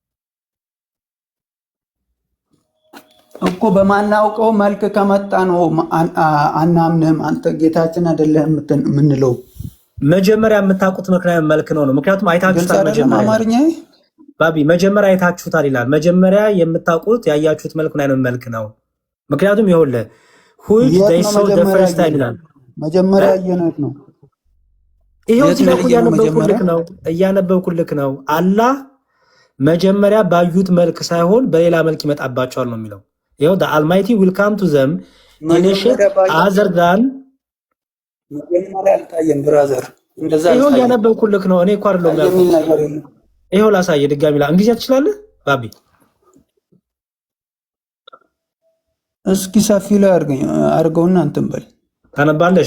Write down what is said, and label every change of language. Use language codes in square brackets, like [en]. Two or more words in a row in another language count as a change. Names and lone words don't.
[am] እኮ። በማናውቀው መልክ ከመጣ ነው አናምንም። አንተ ጌታችን አይደለም የምንለው። መጀመሪያ የምታውቁት ምክንያት መልክ ነው። ምክንያቱም አይታችሁታል። መጀመሪያ አይታችሁታል ይላል። መጀመሪያ የምታውቁት ያያችሁት መልክ ነው መልክ ነው። ምክንያቱም ይኸውልህ [en] which they saw the first time [am] ይላል። መጀመሪያ ያየነው ነው። ይሄው እዚህ ጋር እያነበብኩልክ ነው። አላህ መጀመሪያ ባዩት መልክ ሳይሆን በሌላ መልክ ይመጣባቸዋል ነው የሚለው። ይሄው [en] the almighty will come to them in a shape other than [am] መጀመሪያ አልታየም ብራዘር፣ እንደዛ ይሄው እያነበብኩልክ ነው። እኔ እኮ አይደለም ያልኩት። ይሄው ላሳየ ድጋሚ እንግሊዝኛ ትችላለህ ባቢ? እስኪ ሰፊ ላይ አርገውና እንትን በል ታነባለህ?